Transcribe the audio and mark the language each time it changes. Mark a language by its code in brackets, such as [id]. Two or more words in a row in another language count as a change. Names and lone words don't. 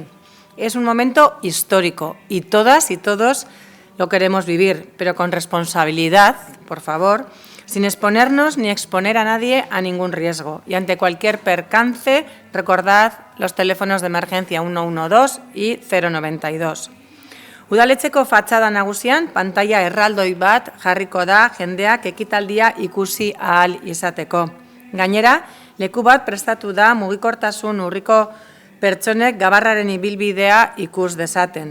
[es] Es un momento histórico y todas y todos lo queremos vivir, pero con responsabilidad, por favor, sin exponernos ni exponer a nadie a ningún riesgo. Y ante cualquier percance, recordad los teléfonos de emergencia 112 y 092. [eu] Udaletxeko fatxada nagusian, pantalla erraldoi bat jarriko da jendeak ekitaldia ikusi ahal izateko. Gainera, leku bat prestatu da mugikortasun urriko pertsonek Gabarraren ibilbidea ikus dezaten.